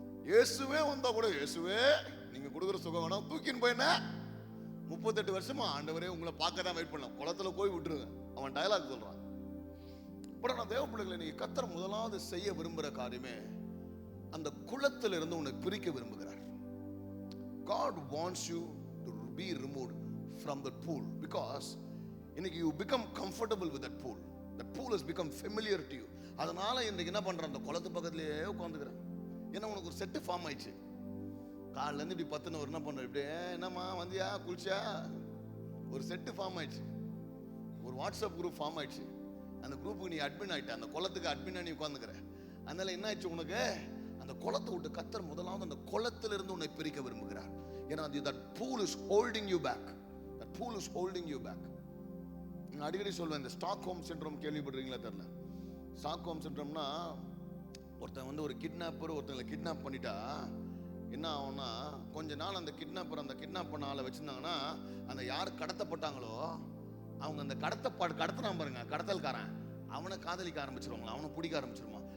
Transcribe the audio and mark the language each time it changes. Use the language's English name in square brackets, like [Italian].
[Tamil] இயேசுவே வந்தா கூட, இயேசுவே நீங்க கொடுக்குற சுகம் வேணாம், தூக்கின்னு போய் என்ன 38 வருஷமா ஆண்டவரே உங்களை பார்க்க தான் வெயிட் பண்ணலாம், குளத்துல போய் விட்டுருங்க. அவன் டயலாக் சொல்றான். அப்புறம் நான் தேவ பிள்ளைகளை, நீங்க கர்த்தர் முதலாவது செய்ய விரும்புகிற காரியமே அந்த குளத்தில் இருந்து உன்னை பிரிக்க விரும்புகிறார். [English] God wants you to be removed from the pool because [Tamil] இன்னைக்கு [English] you become comfortable with that pool. That pool has become familiar to you. [Tamil] அதனால இன்னைக்கு என்ன பண்ற, அந்த குளத்து பக்கத்திலேயே உட்காந்துக்கிறேன். ஏன்னா உனக்கு ஒரு செட்டு ஃபார்ம் ஆயிடுச்சு. காலில இருந்து இப்படி 10 என்ன பண்ற, இப்படியே என்னம்மா வந்தியா குளிச்சா, ஒரு செட்டு ஃபார்ம் ஆயிடுச்சு. ஒரு வாட்ஸ்அப் குரூப் ஃபார்ம் ஆயிடுச்சு. அந்த குரூப்புக்கு நீ அட்மின் ஆயிட்ட, அந்த குளத்துக்கு அட்மினா நீ உட்காந்துக்கிற. அதனால என்ன ஆயிடுச்சு உனக்கு, அந்த குளத்தை விட்டு கர்த்தர் முதலாவது அந்த குளத்திலிருந்து உன்னை பிரிக்க விரும்புகிறார். ஏன்னா [English] that pool is holding you back. That pool is holding you back. [Tamil] நான் அடிக்கடி சொல்வேன், இந்த ஸ்டாக்ஹோம் சிண்ட்ரோம் கேள்விப்படுறீங்களா தெரியல. ஸ்டாக்ஹோம் சிண்ட்ரோம்னா, ஒருத்தன் வந்து ஒரு கிட்னாப்பர் ஒருத்தங்களை கிட்னாப் பண்ணிட்டா என்ன ஆகும்னா, கொஞ்ச நாள் அந்த கிட்னாப்பர் அந்த கிட்னாப் பண்ண ஆளை வச்சிருந்தாங்கன்னா, அந்த யார் கடத்தப்பட்டாங்களோ அவங்க அந்த கடத்தினான் பாருங்க, கடத்தல்காரன், அவனை காதலிக்க ஆரம்பிச்சிருவாங்களா, அவனை பிடிக்க ஆரம்பிச்சிருமா.